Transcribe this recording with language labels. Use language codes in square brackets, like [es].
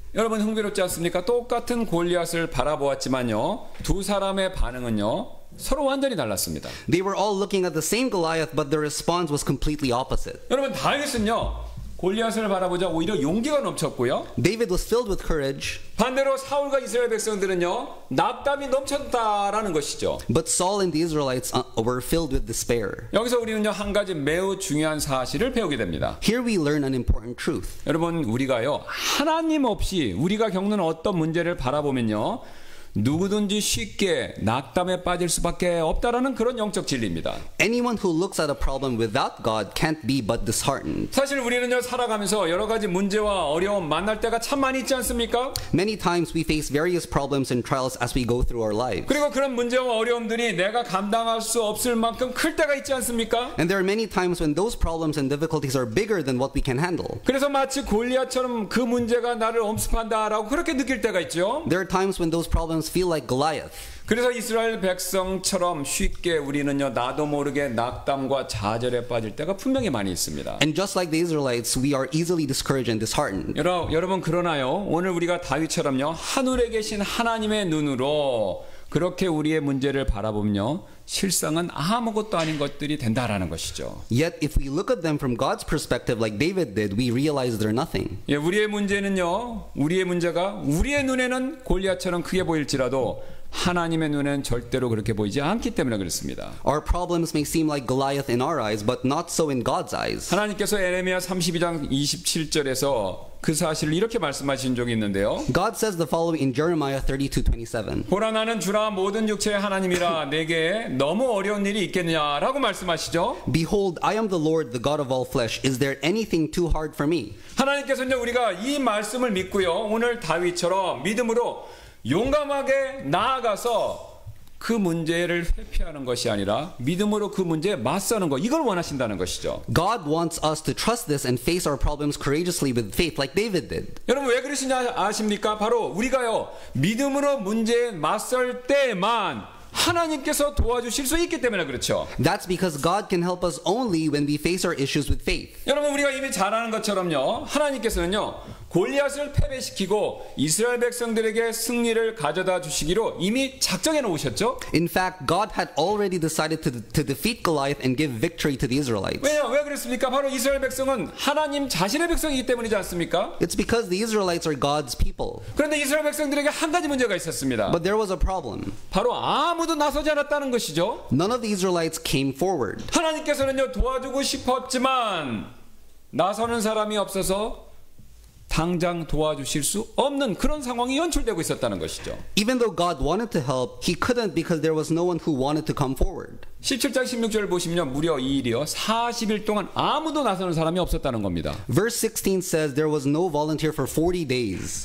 [ko] 여러분 흥미롭지 않습니까? 똑같은 골리앗을 바라보았지만요 두 사람의 반응은요 서로 완전히 달랐습니다. [en] They were all looking at the same Goliath, but their response was completely opposite. [ko] 여러분 다윗은요 골리앗을 바라보자 오히려 용기가 넘쳤고요. [en] David was filled with courage, [ko] 반대로 사울과 이스라엘 백성들은요 낙담이 넘쳤다라는 것이죠. [en] but Saul and the Israelites were filled with despair. [ko] 여기서 우리는요 한 가지 매우 중요한 사실을 배우게 됩니다. [en] Here we learn an important truth. [ko] 여러분 우리가요 하나님 없이 우리가 겪는 어떤 문제를 바라보면요 누구든지 쉽게 낙담에 빠질 수밖에 없다라는 그런 영적 진리입니다. [en] Anyone who looks at a problem without God can't be but disheartened. [ko] 사실 우리는요 살아가면서 여러 가지 문제와 어려움 만날 때가 참 많이 있지 않습니까? [en] Many times we face various problems and trials as we go through our lives. [ko] 그리고 그런 문제와 어려움들이 내가 감당할 수 없을 만큼 클 때가 있지 않습니까? [en] And there are many times when those problems and difficulties are bigger than what we can handle. [ko] 그래서 마치 골리앗처럼 그 문제가 나를 엄습한다라고 그렇게 느낄 때가 있죠. [en] There are times when those problems feel like Goliath. [ko] 그래서 이스라엘 백성처럼 쉽게 우리는요 나도 모르게 낙담과 좌절에 빠질 때가 분명히 많이 있습니다. [en] And just like the Israelites, we are easily discouraged and disheartened. [ko] 여러분 그러나요 오늘 우리가 다윗처럼요 하늘에 계신 하나님의 눈으로 그렇게 우리의 문제를 바라보면요 실상은 아무것도 아닌 것들이 된다라는 것이죠. [en] Yet if we look at them from God's perspective like David did, we realize they're nothing. [ko] 예, 우리의 문제가 우리의 눈에는 골리앗처럼 크게 보일지라도 하나님의 눈에는 절대로 그렇게 보이지 않기 때문에 그렇습니다. [en] Our problems may seem like Goliath in our eyes, but not so in God's eyes. [ko] 하나님께서 에레미야 32장 27절에서 그 사실을 이렇게 말씀하신 적이 있는데요. [en] God says the following in Jeremiah 32:27. [ko] 보라 나는 주라 모든 육체의 하나님이라 내게 너무 어려운 일이 있겠느냐라고 말씀하시죠. [en] Behold, I am the Lord, the God of all flesh. Is there anything too hard for me? [ko] 하나님께서는 우리가 이 말씀을 믿고요. 오늘 다윗처럼 믿음으로 용감하게 나아가서 그 문제를 회피하는 것이 아니라 믿음으로 그 문제에 맞서는 것, 이걸 원하신다는 것이죠. [en] God wants us to trust this and face our problems courageously with faith like David did. [ko] 여러분 왜 그러시냐 아십니까? 바로 우리가요 믿음으로 문제에 맞설 때만 하나님께서 도와주실 수 있기 때문에 그렇죠. [en] That's because God can help us only when we face our issues with faith. [ko] 여러분 우리가 이미 잘 아는 것처럼요. 하나님께서는요. 골리앗을 패배시키고 이스라엘 백성들에게 승리를 가져다 주시기로 이미 작정해 놓으셨죠. [en] In fact, God had already decided to defeat Goliath and give victory to the Israelites. [ko] 왜 그랬습니까? 바로 이스라엘 백성은 하나님 자신의 백성이기 때문이지 않습니까? [en] It's because the Israelites are God's people. [ko] 그런데 이스라엘 백성들에게 한 가지 문제가 있었습니다. [en] But there was a problem. [ko] 바로 아무도 나서지 않았다는 것이죠. [en] None of the Israelites came forward. [ko] 하나님께서는요 도와주고 싶었지만 나서는 사람이 없어서 당장 도와주실 수 없는 그런 상황이 연출되고 있었다는 것이죠. [en] Even though God wanted to help, he couldn't because there was no one who wanted to come forward. [ko] 17장 16절을 보시면 무려 이 일이요 40일 동안 아무도 나서는 사람이 없었다는 겁니다. [en] Verse 16 says there was no volunteer for 40 days.